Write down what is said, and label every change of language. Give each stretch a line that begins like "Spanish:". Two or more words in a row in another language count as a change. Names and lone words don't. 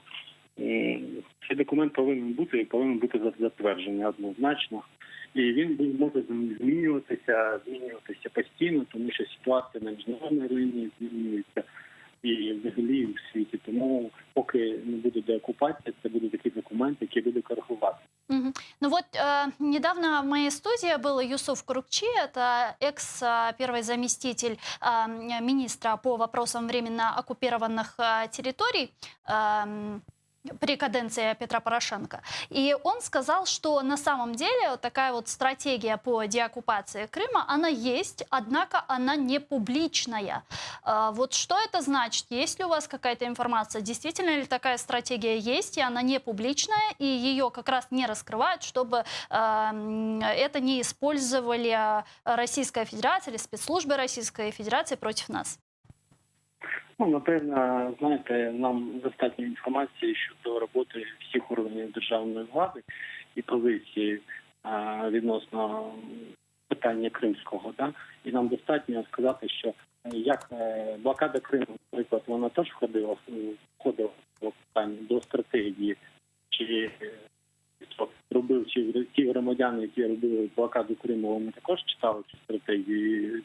Ukrainian: Цей документ повинен бути затверджений однозначно. І він може змінюватися постійно, тому що ситуація на міжнародній арені змінюється і взагалі в світі. Тому поки не буде деокупації, це буде такий документ, який буде коригувати.
Russian: Недавно в моей студии был Юсуф Курукчи, это экс-первый заместитель министра по вопросам временно оккупированных территорий. при каденции Петра Порошенко. И он сказал, что на самом деле вот такая вот стратегия по деоккупации Крыма, она есть, однако она не публичная. Вот что это значит? Есть ли у вас какая-то информация? Действительно ли такая стратегия есть, и она не публичная, и ее как раз не раскрывают, чтобы это не использовали Российская Федерация или спецслужбы Российской Федерации против нас?
Ukrainian: Ну, напевно, знаєте, нам достатньо інформації щодо роботи всіх органів державної влади і позиції відносно питання кримського. Да? І нам достатньо сказати, що як блокада Криму, наприклад, вона теж входила в питання до стратегії, чи чи ті громадяни, які робили блокаду Криму, вони також читали цю стратегію.